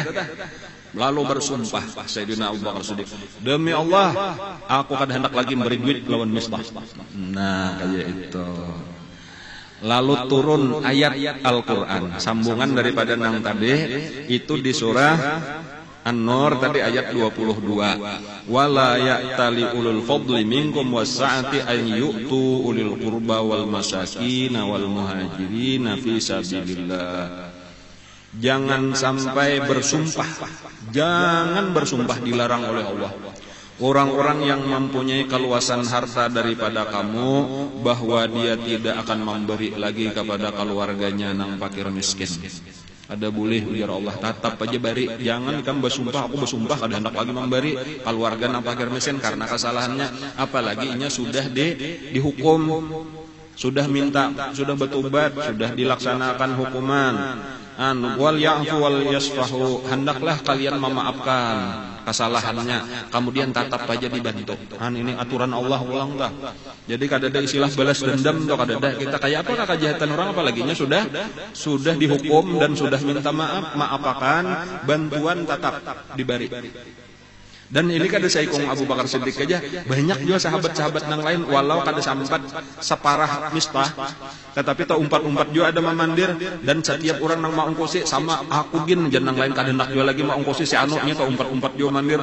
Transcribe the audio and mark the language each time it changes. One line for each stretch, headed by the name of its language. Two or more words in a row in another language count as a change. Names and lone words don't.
Banjar: Lalu bersumpah Sayyidina Abu Bakar Siddiq, demi Allah aku kada hendak lagi beri duit lawan Mistah. Nah kayak itu.
Indonesian: Lalu turun ayat Al-Quran, sambungan daripada nang tadi, itu di surah An-Nur tadi ayat 22.
Arabic: ولا يأتل أولو الفضل منكم والسعة أن يؤتوا أولي القربى والمساكين والمهاجرين في سبيل الله.
Indonesian: Jangan sampai bersumpah. Jangan bersumpah, dilarang oleh Allah. Orang-orang yang mempunyai keluasan harta daripada kamu, bahwa dia tidak akan memberi lagi kepada keluarganya nang fakir miskin.
Banjar: Ada boleh ujar Allah, tatap aja bari. Jangan kamu bersumpah, aku bersumpah kada hendak lagi memberi keluarga nang fakir miskin karena kesalahannya.
Indonesian: Apalagi nya sudah dihukum, sudah minta, sudah bertobat, sudah dilaksanakan hukuman.
Arabic: وليعفوا وليصفحوا,
Indonesian: hendaklah kalian memaafkan kesalahannya, kemudian tatap aja dibantu.
Banjar: Ini aturan Allah ulang dah. Jadi kada ada istilah balas dendam tuh, kada ada. Kita kayak apa kejahatan orang, apalagi nya sudah dihukum dan sudah minta maaf, maafakan, bantuan tetap diberi. Dan ini kada saikung Abu Bakar Siddiq aja, banyak juga sahabat-sahabat nang lain walau kada sampat separah Mistah, tetapi tau umpat-umpat juga ada memandir, dan setiap orang nang mau ongkosi sama aku gin jan nang lain kada hendak juga lagi mau ongkosi si anu nya tau umpat-umpat juga mandir.